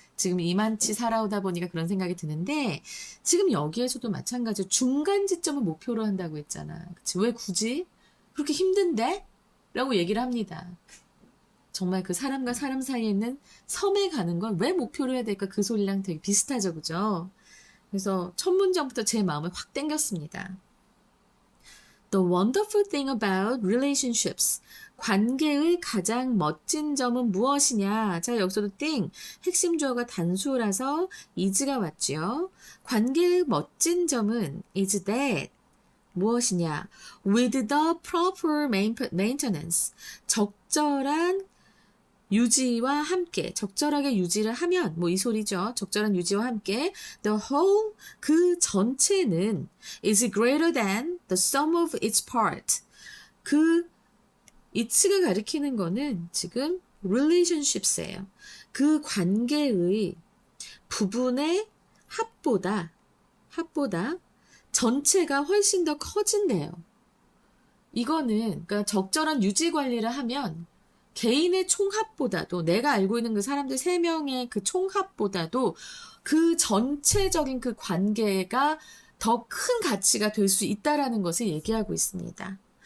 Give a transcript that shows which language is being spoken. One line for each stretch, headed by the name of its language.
Korean: 지금 이만치 살아오다 보니까 그런 생각이 드는데 지금 여기에서도 마찬가지로 중간 지점을 목표로 한다고 했잖아. 그치? 왜 굳이? 그렇게 힘든데? 라고 얘기를 합니다. 정말 그 사람과 사람 사이에 있는 섬에 가는 걸 왜 목표로 해야 될까? 그 소리랑 되게 비슷하죠. 그죠? 그래서 첫 문장부터 제 마음을 확 땡겼습니다.
English: The wonderful thing about relationships.
Korean: 관계의 가장 멋진 점은 무엇이냐? 자, 여기서도 thing. 핵심 주어가 단수라서 is가 왔죠. 관계의 멋진 점은
English: is that.
Korean: 무엇이냐?
English: With the proper maintenance.
Korean: 적절한 유지와 함께, 적절하게 유지를 하면, 뭐 이 소리죠. 적절한 유지와 함께,
English: the whole,
Korean: 그 전체는
English: is greater than the sum of its part.
Korean: 그 it가 가리키는 거는 지금 relationships예요. 그 관계의 부분의 합보다 전체가 훨씬 더 커진대요. 이거는, 그러니까 적절한 유지 관리를 하면 개인의 총합보다도 내가 알고 있는 그 사람들 3명의 그 총합보다도 그 전체적인 그 관계가 더 큰 가치가 될 수 있다라는 것을 얘기하고 있습니다.